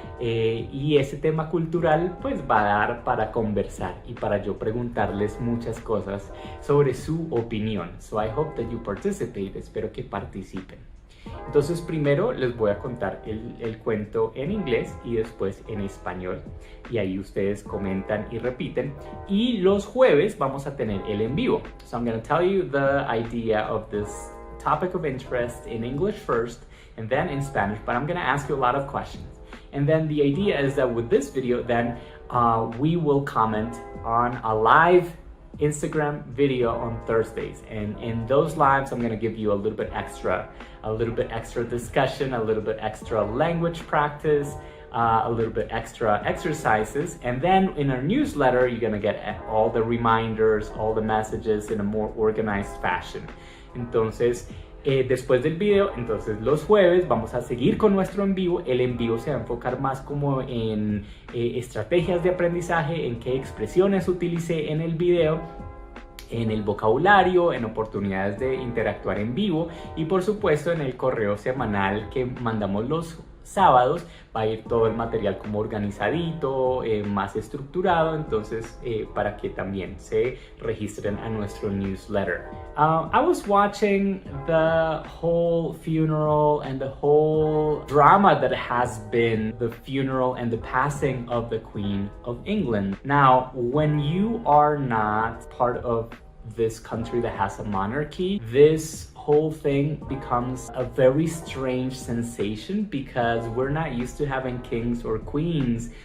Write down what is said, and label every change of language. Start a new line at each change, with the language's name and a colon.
Spanish: Y ese tema cultural pues va a dar para conversar y para yo preguntarles muchas cosas sobre su opinión.
English: So I hope that you participate,
Spanish: espero que participen. Entonces primero les voy a contar el cuento en inglés y después en español, y ahí ustedes comentan y repiten, y los jueves vamos a tener el en vivo.
English: So I'm going to tell you the idea of this topic of interest in English first and then in Spanish, but I'm going to ask you a lot of questions. And then the idea is that with this video, then we will comment on a live Instagram video on Thursdays. And in those lives, I'm going to give you a little bit extra discussion, a little bit extra language practice, a little bit extra exercises. And then in our newsletter, you're going to get all the reminders, all the messages in a more organized fashion.
Spanish: Entonces, después del video, entonces los jueves vamos a seguir con nuestro en vivo. El en vivo se va a enfocar más como en estrategias de aprendizaje, en qué expresiones utilicé en el video, en el vocabulario, en oportunidades de interactuar en vivo y por supuesto en el correo semanal que mandamos los sábados va a ir todo el material como organizadito, más estructurado, entonces para que también se registren a nuestro newsletter.
English: I was watching the whole funeral and the whole drama that has been the funeral and the passing of the Queen of England. Now, when you are not part of this country that has a monarchy, this whole thing becomes a very strange sensation because we're not used to having kings or queens.